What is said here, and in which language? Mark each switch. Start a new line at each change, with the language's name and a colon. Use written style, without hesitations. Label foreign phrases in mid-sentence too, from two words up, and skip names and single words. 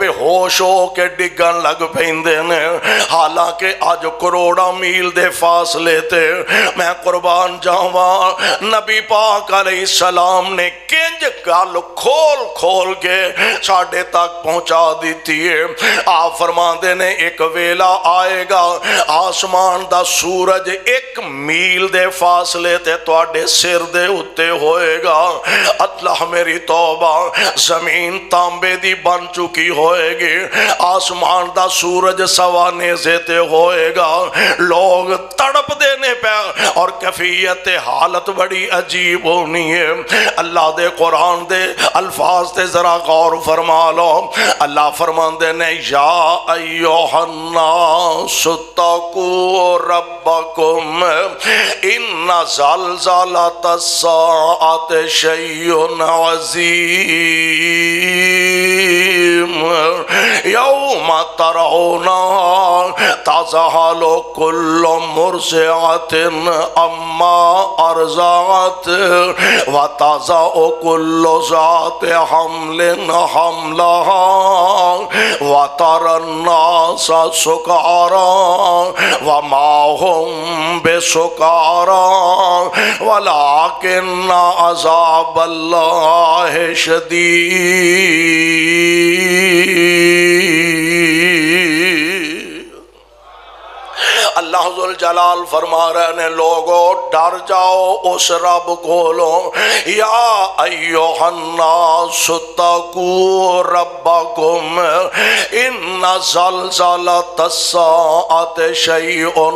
Punjabi: ہوش ہو کے ڈگن لگ پیندے نے حالانکہ آج کروڑا میل دے فاصلے تے میں قربان جاواں نبی پاک علیہ السلام نے کنج گل کھول کھول کے ساڈے تک پہنچا دیتی ہے آپ فرماندے نے ایک ویلا آئے گا آسمان دا سورج 1 میل دے فاصلے تے تواڈے سر دے اتے ہوئے گا اللہ میری توبہ زمین تانبے دی بن چکی ہوئے گی آسمان دا سورج سوانے سے تے ہوئے گا لوگ تڑپ دینے پہ اور کیفیت حالت بڑی عجیب ہونی ہے اللہ دے قرآن دے الفاظ تے ذرا غور فرما لو اللہ فرماندے نے
Arabic: یا ایوہ الناس اتقوا ربکم ان زلزلۃ الساعۃ شیء عظیم یوم ترونها تذہل کل مرضعۃ عما ارضعت وتضع کل ذات حمل حملها وترى الناس سکارا وما هم بسکارا ولكن عذاب اللہ شدید
Punjabi: اللہ ذوالجلال فرما رہے ہیں لوگوں ڈر جاؤ اس رب کولو
Arabic: یا ایوہ الناس اتقوا ربکم ان زلزلۃ الساعۃ شیء